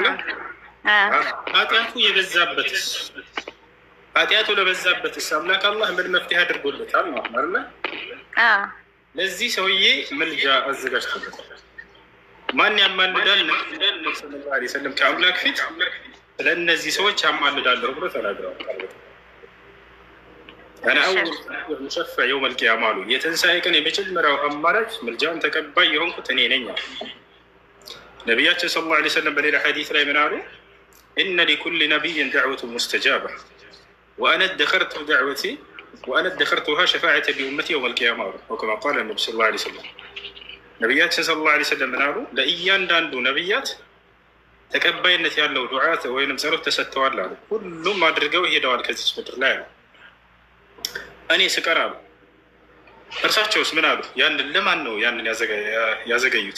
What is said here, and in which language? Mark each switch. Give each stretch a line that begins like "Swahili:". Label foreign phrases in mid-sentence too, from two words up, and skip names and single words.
Amharic: ኃጢአቱ የበዛበትስ ኃጢአቱ ለበዛበትስ አምላክ አላህ ምን መፍትሄ አድርጎለታል ነው አይደለ? ለዚህ ሰውዬ ምልጃ አዘጋጅቶለታል። ማን ያማልዳል? ነብዩ
Arabic: صلى الله عليه وسلم
Amharic: ከአምላክ ፊት ስለነዚህ ሰዎች ያማልዳለሁ ብሎ ተናግረዋል።
Arabic: أنا أول مشفع يوم القيامة
Amharic: አሉ። የትንሣኤ ቀን የመጀመሪያው አማራጭ ምልጃውን ተቀባይ የሆንኩት እኔ ነኝ። ነቢያችን
Arabic: صلى الله عليه وسلم
Amharic: በሌላ ሐዲስ ላይ ምን አሉ?
Arabic: إن لكل نبي دعوة مستجابة وأنا ادخرتها شفاعة لأمتي يوم القيامة وكما قال النبي صلى الله عليه وسلم
Amharic: ነቢያችን
Arabic: صلى الله عليه وسلم
Amharic: ምን አሉ? ለእያንዳንዱ ነቢያት ተቀባይነት ያለው ዱዓት ወይንም ጸሎት ተሰጥተዋል አሉ። ሁሉም አድርገው ሄደዋል ከዚች ምድር ላይ አሉ። እኔ ስቀር አሉ። እርሳቸውስ ምን አሉ? ያንን ለማን ነው ያንን ያዘገዩት?